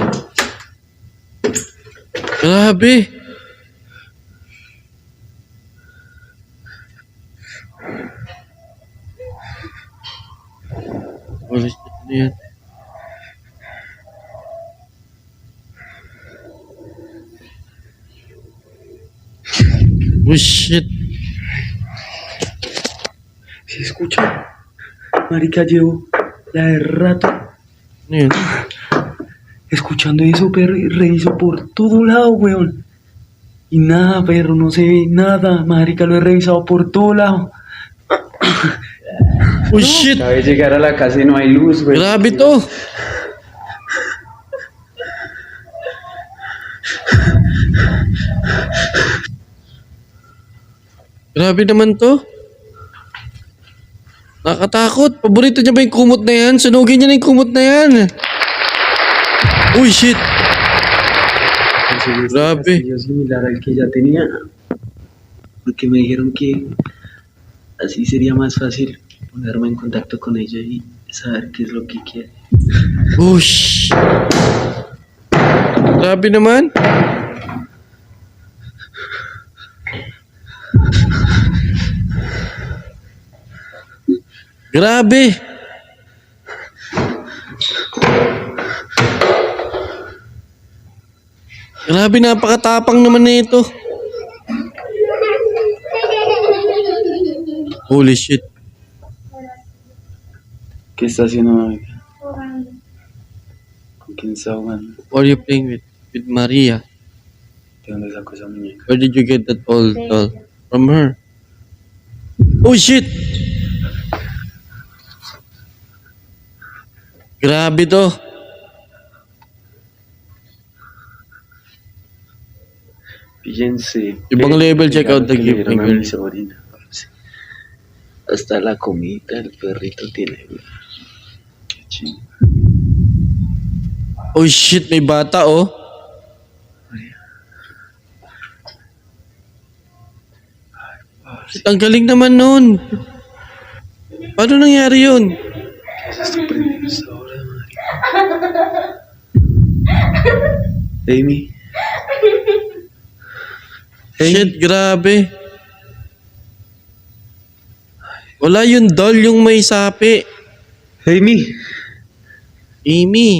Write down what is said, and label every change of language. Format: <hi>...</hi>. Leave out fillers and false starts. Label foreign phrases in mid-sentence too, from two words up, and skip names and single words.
<tl>Grabe.</tl> <en>Holy shit,</en> <tl>ano yan? Uy, shit.</tl> <es>¿Se escucha? Marica, llevo la de rato</es> <tl>Ano yun?</tl> <es>escuchando eso, perro, y reviso por todo lado, weón. Y nada, perro, no se ve nada, marica, lo he revisado por todo lado.</es> <tl>Uy, shit.</tl> <es>Acabé de llegar a la casa y no hay luz, güey.</es> <tl>Grabe to. Grabe naman to. Nakatakot. Paborito niya ba yung kumot na yan? Sunugin niya na yung kumot na yan. Uy, shit.</tl> <es>Conseguí este</es> <tl>Grabe.</tl> <es>castillo similar al que ya tenía, porque me dijeron que así sería más fácil ponerme en contacto con ella y saber qué es lo que quiere.</es> <tl>Ush. Grabe naman. Grabe. Grabe, napakatapang naman nito.</tl> <en>Holy shit.</en> <es>¿Qué está haciendo, mami? ¿Con quién está jugando?</es> <en>What are you playing with? With Maria.</en> <es>¿De dónde sacó esa muñeca?</es> <en>Where did you get that old doll? From her. Oh shit!</en> <tl>Grabe to.</tl> <es>Fíjense.</es> <en>Ibang level, check out the</en> <es>que le</es> <en>gift,</en> <es>dieron a</es> <en>girl.</en> <es>mi sobrina. Hasta la comida el perrito tiene. Qué chingo.</es> <en>Oh shit,</en> <tl>may bata oh. Shit, ang galing naman nun. Paano nangyari yun?</tl> <es>¿Qué se está prendiendo esta hora, madre?</es> <tl>Amy. Shit, grabe. Wala yung doll, yung may sapi. Amy. Amy.</tl>